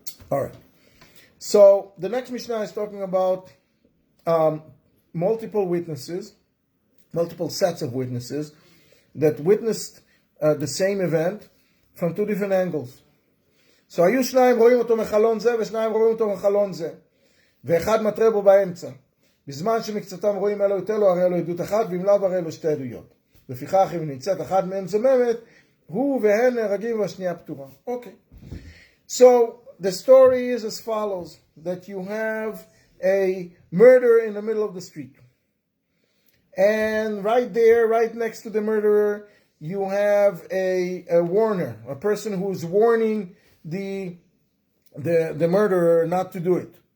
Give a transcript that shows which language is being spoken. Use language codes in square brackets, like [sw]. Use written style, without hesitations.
[en] All right. So the next Mishnah is talking about multiple sets of witnesses that witnessed the same event from two different angles. [he] So היו שניים רואים אותו מחלון זה ושניים רואים אותו מחלון זה, ואחד מטרה בו באמצע. בזמן שמקצתם רואים אלו יותר לו, הרי לו עדות אחת, ואם לאו הרי לו שתי עדויות. לפיכך אם נמצאת אחד מהם זוממת, הוא והן נהרגים והשנייה פטורה. [en] Okay. So the story is as follows, that you have a murder in the middle of the street. And right there, right next to the murderer, you have a warner, a person who's warning the murderer not to do it.